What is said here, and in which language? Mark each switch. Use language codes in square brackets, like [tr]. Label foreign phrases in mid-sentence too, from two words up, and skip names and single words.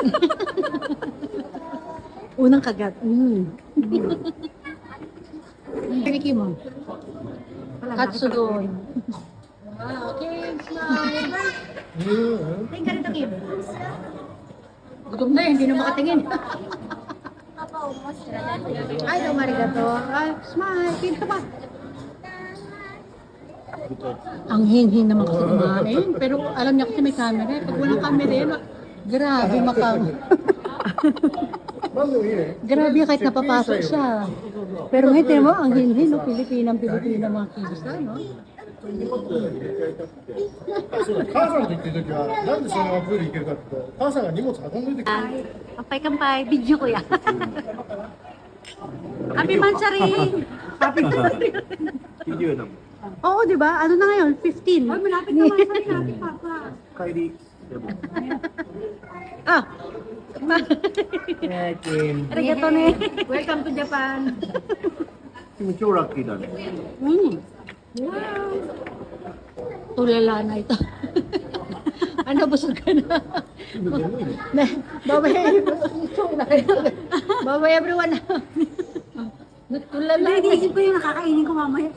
[tl] Unang kagat. Piniki mo. [en] Katsudon. Wow, okay, smile. [ja] うん [tl] Tingin ka rito, Kim. Gutom na hindi na makatingin. [ja] パパ面白い。 [tl] Ay, arigato. Ay, smile. Kim, ito pa. Ang hin-hin naman kasi kumain. Pero alam niya kasi may camera. Pag walang camera yun, grabe makam. [ja] まずいいね [tl] Grabe kahit napapasok siya. Pero hindi mo, ang hin-hin, no? Pilipinang mga kisa, no? [ja] そう母さんと行ってる時はなんでそのままプール行けるかって言うと母さんが荷物運んでてくれる [tl] Ay, kampay-kampay. Video ko yan. [en] Happy Mansaring! Happy Mansaring! [ja] video だもん [tl] Oo, di ba? Ano na ngayon? 15. Ay, malapit na Mansaring natin, Papa. [ja] 帰りでも Ah! ねえキムありがとうね. [en] Welcome to Japan. [ja] 君超ラッキーだね [tl] Wow! Tulala na ito. Ano, busog ka na? Babay, babay everyone. Tulala. Naisip ko yung nakakainin ko mamaya.